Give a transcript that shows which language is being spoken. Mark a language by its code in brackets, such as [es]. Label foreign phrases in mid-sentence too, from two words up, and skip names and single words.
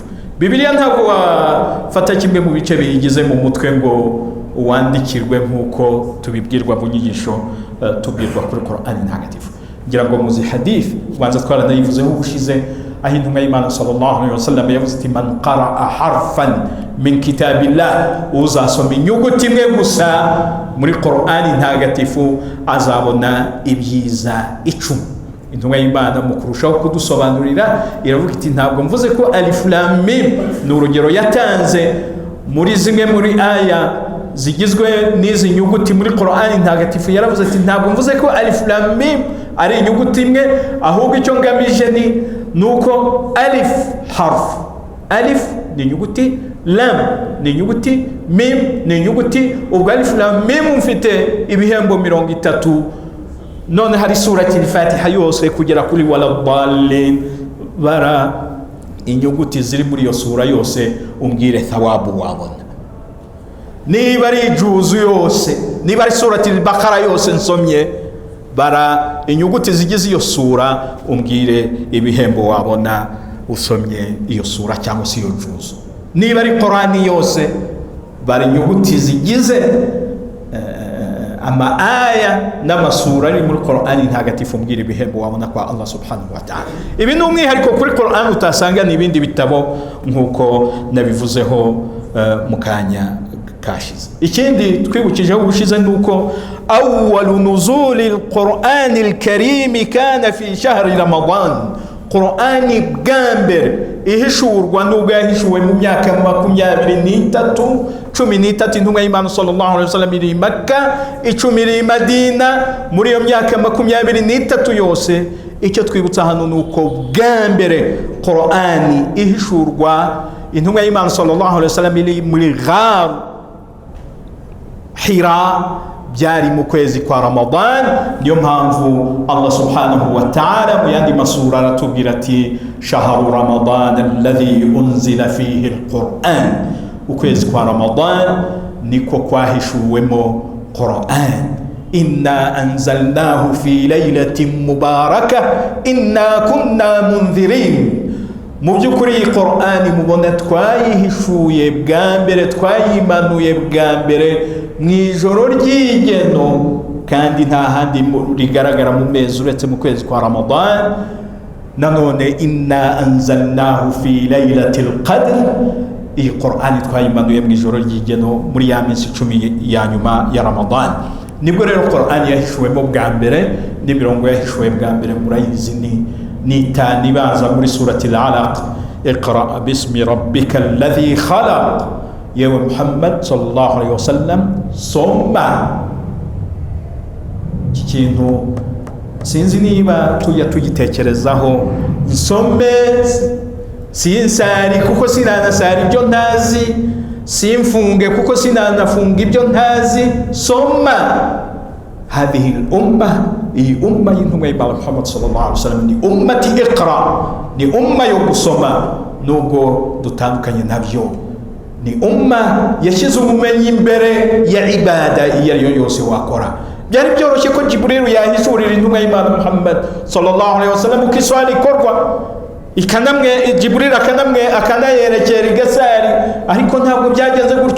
[rw] Bibiliya ntabwo wafata kimwe mu bice biyigize mu mutwe ngo wandikirwe nk'uko tubibwirwa mu nyigisho tubwirwa kuri Qur'an ntagatifu. Ngira ngo muzi hadith ubanza twaranayivuzeho ubushize, aho intumwa y'Imana [ar] صلى الله عليه وسلم [rw] yavuze ati [ar] من قرأ حرفا من كتاب الله, [rw] uzasoma inyuguti imwe gusa muri Qur'an ntagatifu azabona ibyiza 10. Intumwa y'Imana mu kurushaho kudusobanurira iravuga iti ntabwo mvuze ko [ar] ألف لام ميم [rw] ni urugero yatanze muri zimwe muri aya zigizwe n'izi nyuguti muri Qur'an ntagatifu. Yaravuze ati ntabwo mvuze ko [ar] ألف لام ميم [rw] ari inyuguti imwe, ahubwo icyo ngamije ni nuko [ar] ألف حرف, [rw] alif ni inyuguti, lam ni inyuguti, mim ni inyuguti. ubwo [ar] ألف لام ميم [rw] mfite ibihembo 30. none hari surati al-Fatiha yose kugera kuri [ar] ولا الضالين, [rw] bara inyuguti ziri muri iyo sura yose umbwire thawabu wabona. Niba ari juzu yose, niba ari surati al-Baqara yose nsomye, bara inyuguti zigize iyo sura umbwire ibihembo wabona usomye iyo sura cyangwa se iyo juzu. Niba ari Qur'ani yose, bara inyuguti zigize ama aya n'amasura ari muri Qur'an ntagatifu mbwira ibihembo wabona kwa Allah [ar] سبحانه وتعالى. [rw] Ibi ni umwihariko kuri Qur'an utasanga n'ibindi bitabo nk'uko nabivuzeho mu kanya kashize. Ikindi twibukijeho ubushize nuko [ar] أول نزول القرآن الكريم كان في شهر رمضان. [rw] Qur'ani bwambere ihishurwa nubwo yahishuwe mu myaka 23 13 intumwa y'Imana [ar] صلى الله عليه وسلم [rw] iri Makka, 10 iri Madina. Muri iyo myaka 23 yose icyo twibutsa hano nuko bwambere Qur'ani ihishurwa intumwa y'Imana [ar] صلى الله عليه وسلم [rw] iri muri Ghar Hira, byari mu kwezi kwa Ramadan. Niyo mpamvu Allah [ar] سبحانه وتعالى [rw] mu yandi masura aratubwira ati [ar] شهر رمضان الذي أنزل فيه القرآن. [rw] Ukwezi kwa Ramadan niko kwahishuwemo Qur'an. [ar] إنا أنزلناه في ليلة مباركة إنا كنا منذرين. [rw] Mu by'ukuri iyi Qur'ani mubona twayihishuye bwa mbere, twayimanuye bwa mbere mu ijoro ry'igeno, kandi nta handi rigaragara mu mezi uretse mu kwezi kwa Ramadan. [ar] Nanone إنا أنزلناه في ليلة القدر, [rw] iyi Qur'ani twayimanuye mu ijoro ry'igeno muri ya minsi 10 ya nyuma ya Ramadan. Nibwo rero Qur'ani yahishuwemo bwa mbere, n'imirongo yahishuwe bwa mbere murayizi ni tani baza muri surati al-Alaq. [ar] اقرأ باسم ربك الذي خلق. [rw] Yewe Muhammad [ar] صلى الله عليه وسلم, [rw] soma. Ikintu sinzi niba tujya tugitekerezaho. Nsome sinsari kuko sinanasari ibyo ntazi, simfunge kuko sinanafunga ibyo ntazi. [ar] Soma. هذه الأمة, [rw] iyi umma y'intumwa y'Imana Muhammad [ar] صلى الله عليه وسلم [rw] ni [ar] أمة اقرأ, [rw] ni umma yo gusoma nubwo dutandukanye nabyo. Ni umma yashyize ubumenyi imbere ya ibada iyo ariyo yose wakora. Byari byoroshye ko Jibril yahishurira intumwa y'Imana Muhammad [ar] صلى الله عليه وسلم [rw] uko iswali ikorwa, Jibril akanayerekera igasari, ariko ntabwo byagenze gutyo.